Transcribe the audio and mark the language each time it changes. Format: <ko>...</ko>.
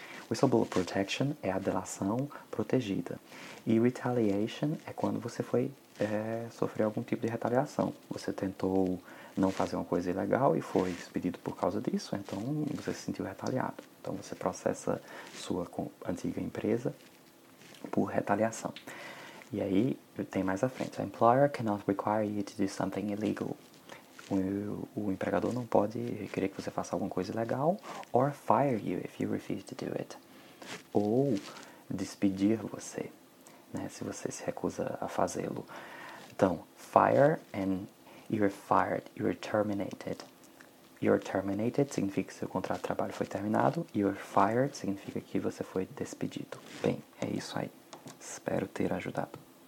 <pt>Whistleblower protection é a delação protegida. E retaliation é quando você foi sofrer algum tipo de retaliação. Você tentou não fazer uma coisa ilegal e foi despedido por causa disso, então você se sentiu retaliado. Então você processa sua antiga empresa por retaliação. E aí tem mais à frente.</pt> <en>A employer cannot require you to do something illegal.</en> <pt>O empregador não pode querer que você faça alguma coisa ilegal</pt> <en>or fire you if you refuse to do it.</en> <pt>Ou despedir você, né, se você se recusa a fazê-lo.</pt> <en>Então, fire and you're fired, you're terminated. You're terminated</en> <pt>significa que seu contrato de trabalho foi terminado.</pt> <en>You're fired</en> <pt>significa que você foi despedido. Bem, é isso aí. Espero ter ajudado.</pt>